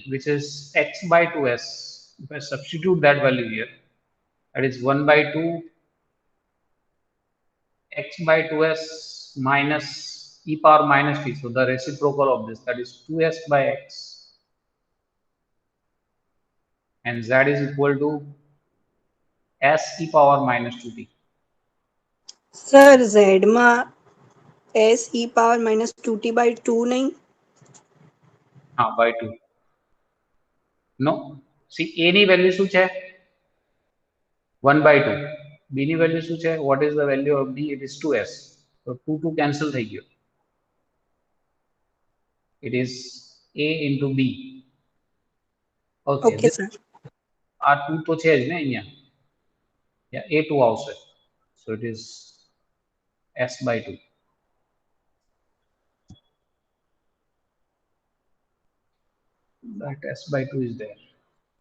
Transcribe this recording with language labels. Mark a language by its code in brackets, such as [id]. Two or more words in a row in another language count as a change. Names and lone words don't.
[en] which is x by 2s, if I substitute that value here, that is 1 by 2 x by 2s minus e power minus t. So the reciprocal of this, that is 2s by x, and z is equal to s e power minus 2t. [gu] सर z માં s e [en] power minus [gu] 2t by 2 નહીં. [en] By 2. No, see a ની value [gu] શું છે? 1 by 2. b ની value શું છે? [en] What is the value of b? It is 2s. So 2 cancel [gu] થઈ ગયો. [en] It is a into b. Okay, ઓકે this સર. [gu] આ 2 તો છે જ ને અહીંયા. [en] Yeah, a2 આવશે. So it is s by 2. That s by 2 is there.